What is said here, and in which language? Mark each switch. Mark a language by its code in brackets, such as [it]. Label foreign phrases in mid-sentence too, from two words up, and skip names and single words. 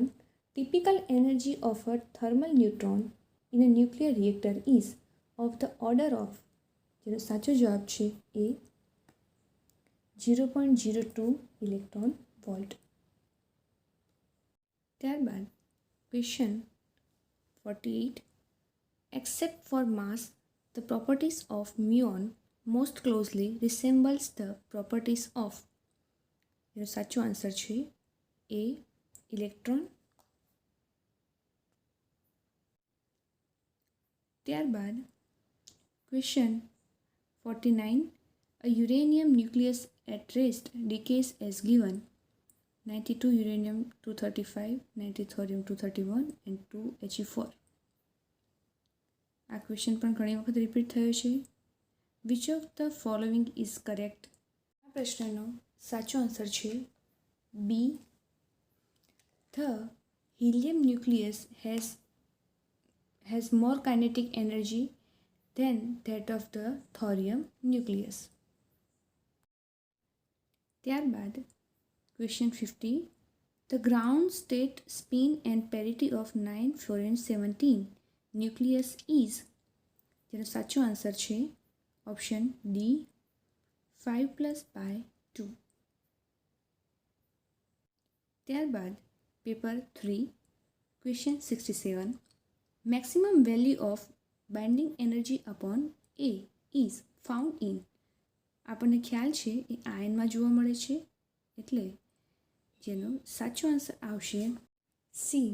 [en] Typical energy of a thermal neutron in a nuclear reactor is of the order of, [gu] જેનો સાચો જવાબ છે એ 0.02 [en] electron volt. [gu] ત્યારબાદ ક્વેશ્ચન 48. [en] Except for mass, the properties of muon most closely resembles the properties of, [gu] એનો સાચો આન્સર છે એ ઇલેક્ટ્રોન. ત્યારબાદ ક્વેશ્ચન 49. [en] A uranium nucleus at rest decays as given 92 uranium 235, 90 thorium 231 and 2 He4. [gu] આ ક્વેશ્ચન પણ ઘણી વખત રિપીટ થયો છે. [en] Which of the following is correct? [gu] આ પ્રશ્નનો સાચો આન્સર છે બી. [en] The helium nucleus has more kinetic energy than that of the thorium nucleus. [gu] ત્યારબાદ ક્વેશ્ચન 50. [en] The ground state spin and parity of 9 fluorine 17 nucleus is, [gu] જેનો સાચો આન્સર છે ઓપ્શન ડી 5+/2. ત્યારબાદ પેપર 3 ક્વેશ્ચન 67. [en] Maximum value of binding energy upon A is found in, [gu] આપણને ખ્યાલ છે એ આયનમાં જોવા મળે છે, એટલે જેનો સાચો આન્સર આવશે સી.